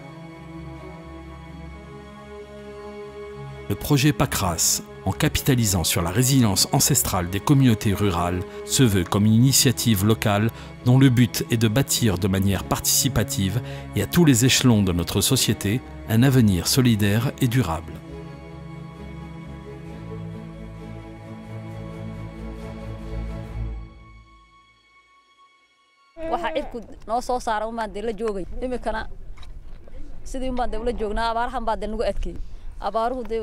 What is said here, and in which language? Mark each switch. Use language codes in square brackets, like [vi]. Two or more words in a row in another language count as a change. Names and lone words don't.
[fr] Le projet PACRAS, en capitalisant sur la résilience ancestrale des communautés rurales, se veut comme une initiative locale dont le but est de bâtir de manière participative et à tous les échelons de notre société un avenir solidaire et durable. [so] waxa cirku noo soo saara uma dee la joogay imikana sidii uma dee la joognaa abaarahan baa dee nagu adkay abaaruhu dee